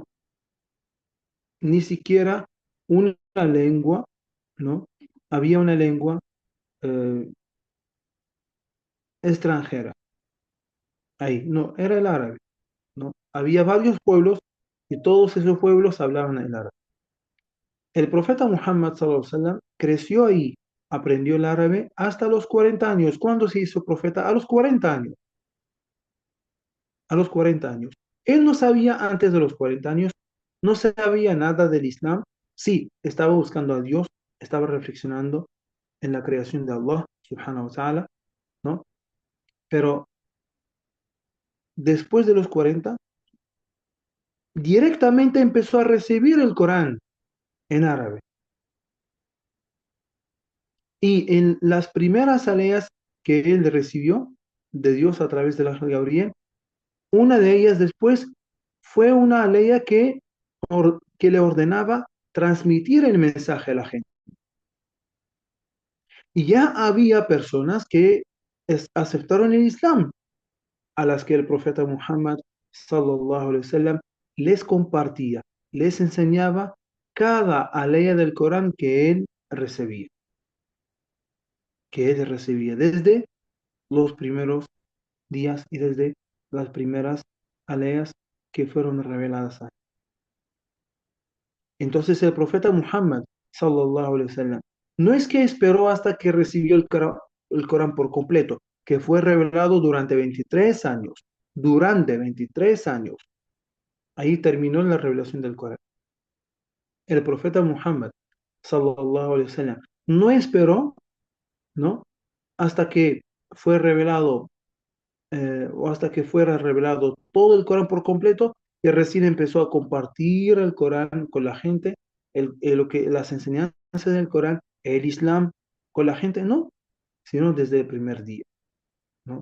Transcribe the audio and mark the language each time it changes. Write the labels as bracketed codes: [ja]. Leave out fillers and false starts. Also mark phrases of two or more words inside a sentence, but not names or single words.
[es] Ni siquiera una lengua, ¿no? Había una lengua eh, extranjera ahí, no, era el árabe, ¿no? Había varios pueblos y todos esos pueblos hablaban el árabe. El profeta Muhammad [ar] صلى الله عليه وسلم [es] creció ahí, aprendió el árabe hasta los 40 años. ¿Cuándo se hizo profeta? A los 40 años, a los 40 años. Él no sabía antes de los 40 años, no sabía nada del Islam. Sí, estaba buscando a Dios, estaba reflexionando en la creación de Allah, [ar] سبحانه وتعالى, [es] ¿no? Pero después de los 40 directamente empezó a recibir el Corán en árabe. Y en las primeras aleas que él recibió, de Dios a través del ángel Gabriel. Una de ellas después fue una ley que le ordenaba transmitir el mensaje a la gente. Y ya había personas que aceptaron el Islam, a las que el profeta Muhammad [ar] صلى الله عليه وسلم [es] les compartía, les enseñaba cada alaya del Corán que él recibía desde los primeros días y desde las primeras alayas que fueron reveladas a él. Entonces el profeta Muhammad [ar] صلى الله عليه وسلم [es] no es que esperó hasta que recibió el Corán por completo, que fue revelado durante 23 años. Durante 23 años. Ahí terminó la revelación del Corán. El profeta Muhammad, [ar] صلى الله عليه وسلم, [es] no esperó, ¿no? Hasta que fue revelado, o hasta que fuera revelado todo el Corán por completo, y recién empezó a compartir el Corán con la gente, las enseñanzas del Corán, el Islam con la gente, no, sino desde el primer día, ¿no?